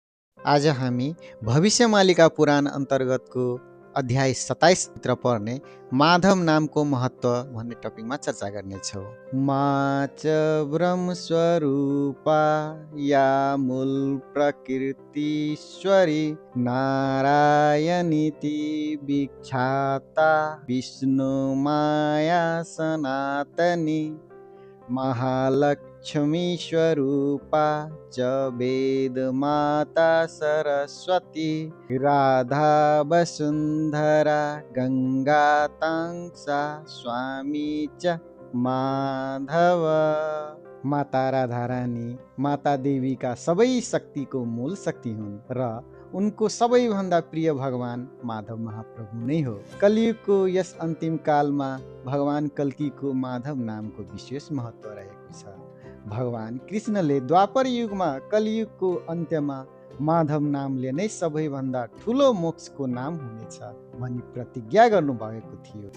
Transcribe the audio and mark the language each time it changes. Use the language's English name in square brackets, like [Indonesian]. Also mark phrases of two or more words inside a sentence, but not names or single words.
[Nepali] आज हामी भविष्यमालिका पुराण अन्तर्गतको अध्याय 27 भित्र पर्ने माधव नामको महत्त्व भन्ने टपिकमा चर्चा गर्नेछौँ। [Sanskrit] मा च ब्रह्मस्वरूपा या मूल प्रकृतिश्वरी नारायणीति विख्याता विष्णु माया सनातनी महालक्ष्मी स्वरूपा च वेदमाता सरस्वती राधा वसुन्धरा गंगा तांसा स्वामी च माधव। [Nepali] माता राधारानी माता देवीका सबै शक्तिको मूल शक्ति हुन् र उनको सबैभन्दा प्रिय भगवान माधव महाप्रभु नै हो। कलियुगको यस अन्तिम कालमा भगवान कल्कीको माधव नामको विशेष महत्त्व रहेको छ। भगवान कृष्णले द्वापर युगमा कलियुगको अन्त्यमा माधव नामले नै सबैभन्दा ठुलो मोक्षको नाम हुनेछ भनी प्रतिज्ञा गर्नुभएको थियो।